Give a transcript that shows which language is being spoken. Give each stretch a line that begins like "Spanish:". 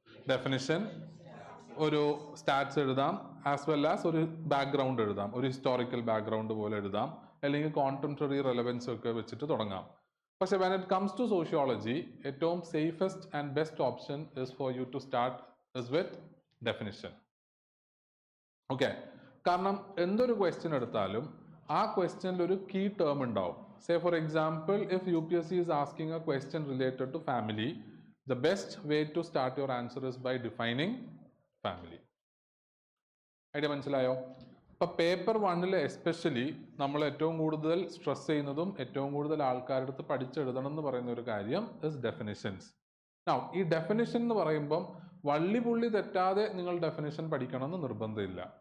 Malayalam: Definition, ഒരു stats എഴുതാം, as well as ഒരു ബാക്ക്ഗ്രൗണ്ട് എഴുതാം, ഒരു ഹിസ്റ്റോറിക്കൽ ബാക്ക്ഗ്രൗണ്ട് പോലെ എഴുതാം, അല്ലെങ്കിൽ കോൺടെമ്പററി റെലവൻസ് ഒക്കെ വെച്ചിട്ട് തുടങ്ങാം.
English: പക്ഷെ when it comes to sociology, ഏറ്റവും safest and best option is for you to start is with definition.
Malayalam: Okay, കാരണം എന്തൊരു ക്വസ്റ്റ്യൻ എടുത്താലും ആ ക്വസ്റ്റ്യനിൽ ഒരു കീ ടേം ഉണ്ടാവും.
English: Say for example, if UPSC is asking a question related to family, the best way to start your answer is by defining family.
Malayalam: Idea മനസ്സിലായോ? ഇപ്പൊ paper 1 especially നമ്മൾ ഏറ്റവും കൂടുതൽ സ്ട്രെസ് ചെയ്യുന്നതും ഏറ്റവും കൂടുതൽ ആൾക്കാരുടെ അടുത്ത് പഠിച്ചെഴുതണം എന്ന് പറയുന്ന ഒരു കാര്യം ഇസ് ഡെഫിനിഷൻസ്. ഈ ഡെഫിനിഷൻ എന്ന് പറയുമ്പം വള്ളി പുള്ളി തെറ്റാതെ നിങ്ങൾ ഡെഫിനിഷൻ പഠിക്കണം എന്ന് നിർബന്ധമില്ല.